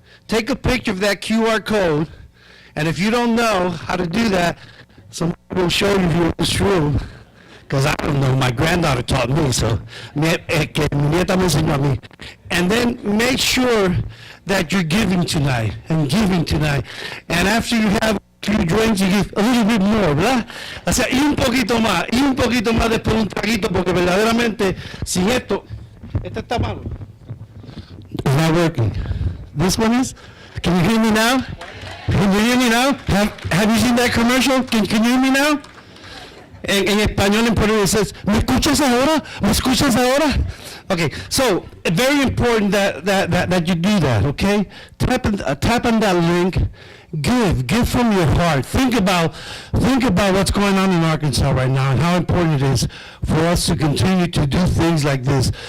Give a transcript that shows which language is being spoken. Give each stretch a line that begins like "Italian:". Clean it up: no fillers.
English: Take a picture of that QR code, and if you don't know how to do that, somebody will show you here in this room. Because I don't know, my granddaughter taught me, so
Spanish: que mi nieta me enseñó a mí.
English: And then make sure that you're giving tonight, and giving tonight. And after you have a few drinks, you give a little bit more,
Spanish: ¿verdad? O sea, y un poquito más después un traguito, porque verdaderamente, sin esto está malo.
English: It's not working. This one is? Can you hear me now? Can you hear me now? Have you seen that commercial? Can you hear me now?
Spanish: En español, en portugués,
English: says,
Spanish: ¿me escuchas ahora? ¿Me escuchas ahora?
English: Okay, so very important that you do that, okay? Tap on that link. Give from your heart. Think about what's going on in Arkansas right now and how important it is for us to continue to do things like this.